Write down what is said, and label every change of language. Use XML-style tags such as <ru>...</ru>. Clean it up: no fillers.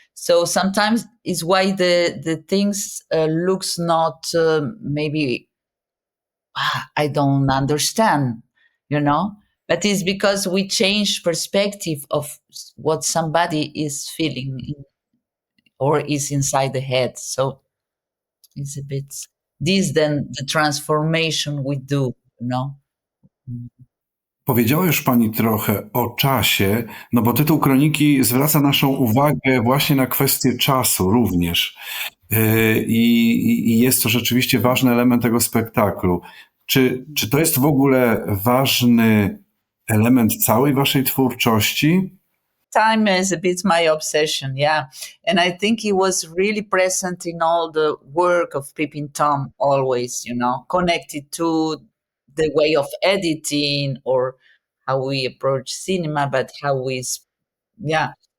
<en>So sometimes is why the things looks not maybe I don't understand, but it's because we change perspective of what somebody is feeling or is inside the head. So it's a bit this then the transformation we do,</en> <pl>Powiedziała już Pani trochę o czasie, no bo tytuł kroniki zwraca naszą uwagę właśnie na kwestię czasu również. I jest to rzeczywiście ważny element tego spektaklu. Czy to jest w ogóle ważny element całej Waszej twórczości?</pl> <en>Time is a bit my obsession, yeah. And I think it was really present in all the work of Peeping Tom, always, connected to the way of editing or how we approach cinema, but how yeah.</en>